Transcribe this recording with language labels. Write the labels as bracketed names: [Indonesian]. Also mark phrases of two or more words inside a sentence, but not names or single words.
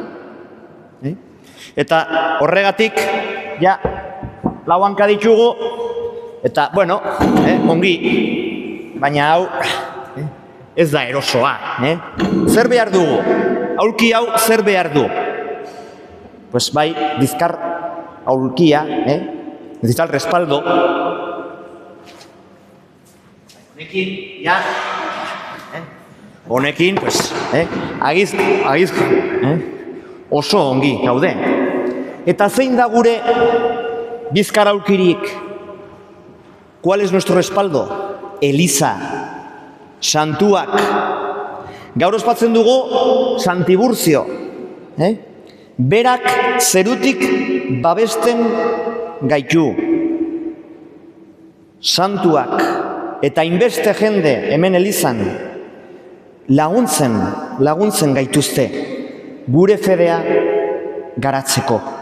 [Basque] Eta horregatik, ja, lau hanka ditugu, eta, bueno, ongi, baina hau, ez da erosoa. Zer behar dugu? Aulki hau zer behar du? Pues bai, bizkar aulkia, [Spanish] necesita el respaldo. [Basque] Honekin, ja, honekin, pues, agizko, oso ongi gaude. Eta zein da gure bizkar aulkirik? [Spanish] ¿Cuál es nuestro respaldo? [Basque] Eliza, santuak. Gaur ospatzen dugu Santiburtzio. Berak zerutik babesten gaitu. Santuak eta inbeste jende hemen elizan laguntzen gaituzte gure fedea garatzeko.